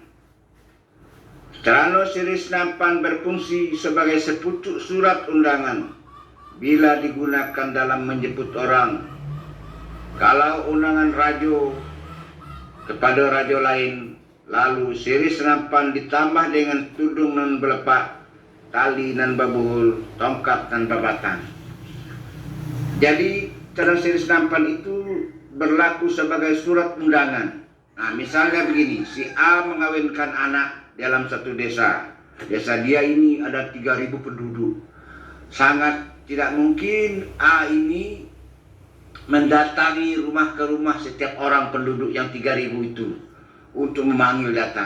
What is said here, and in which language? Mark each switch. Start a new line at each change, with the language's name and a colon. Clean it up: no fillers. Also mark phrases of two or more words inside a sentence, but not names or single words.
Indonesian: Cerano sirih senapan berfungsi sebagai sepucuk surat undangan bila digunakan dalam menjemput orang. Kalau undangan rajo kepada rajo lain, lalu sirih senapan ditambah dengan
Minangkabau: tudung nan belepak, tali nan babuhul, tongkat nan babatan.
Indonesian: Jadi cerano sirih senapan itu berlaku sebagai surat undangan. Nah, misalnya begini, si A mengawinkan anak dalam satu desa. Desa dia ini ada 3.000 penduduk. Sangat tidak mungkin A ini mendatangi rumah ke rumah setiap orang penduduk yang 3.000 itu untuk memanggil datang.